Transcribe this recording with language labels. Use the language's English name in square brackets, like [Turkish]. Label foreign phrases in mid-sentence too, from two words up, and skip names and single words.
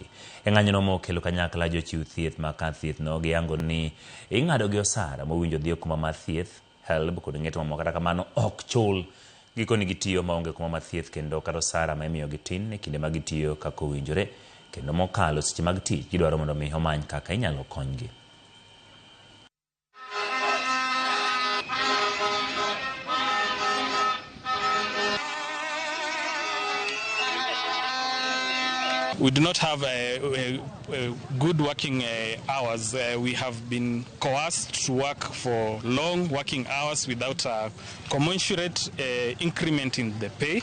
[Luo (Kenya and Tanzania)] E ng'anyono mokelo kanyakla Jochiw thieth ma ka thieth no giyango ni ing'ado gi osara mowinjo dhi kuma mar thieth helb kod ng'eto mamoko kata kamano ok chul gikoni gitiyo maonge kuma mar thieth kendo kata osara ma imiyo gitin e kinde magitiyo kaka owinjore kendo mokalo seche mag tich gidwaro mondo mi omany kaka inyalo konygi. [English] We do not have good working hours. We have been coerced to work for long working hours without a commensurate increment in the pay.